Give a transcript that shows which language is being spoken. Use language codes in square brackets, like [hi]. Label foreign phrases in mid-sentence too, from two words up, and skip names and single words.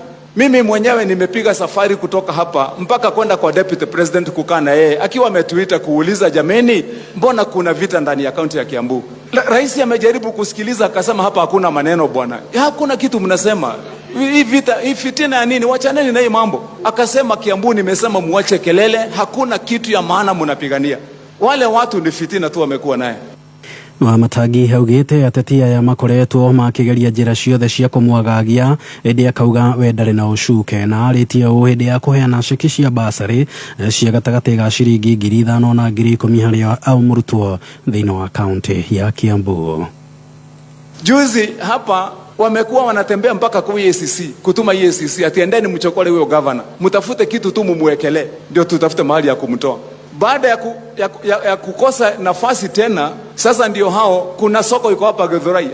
[sw] Mimi mwenyewe nimepiga safari kutoka hapa mpaka kwenda kwa [en] deputy president [sw] kukaa na yeye akiwa ametuita kuuliza, jameni, mbona kuna vita ndani ya kaunti ya Kiambu? Rais amejaribu kusikiliza akasema, hapa hakuna maneno bwana, hakuna kitu mnasema, hii vita, hii fitina ya nini? Wachaneni na hii mambo. Akasema, Kiambu nimesema muache kelele, hakuna kitu ya maana mnapigania. Wale watu ni fitina tu wamekuwa naye. [ki] Matangi haugite ateti aya makoretwo makigeria njira ciothe cia kumwagagia indi akauga we ndari na ucuke na aritie u hindi ya kuheana ceki cia basari cia gatagati ga ciringi 5,000 na 10,000 hari au murutwo thiini wa kaunti ya Kiambu. [sw] Juzi hapa wamekuwa wanatembea mpaka kwa EACC kutuma EACC atiendeni mchokole huyo governor, mtafute kitu tu mumwekele ndio tutafute mahali ya kumtoa. Baada ya kukosa nafasi tena, sasa ndio hao, kuna soko iko hapa Githurai.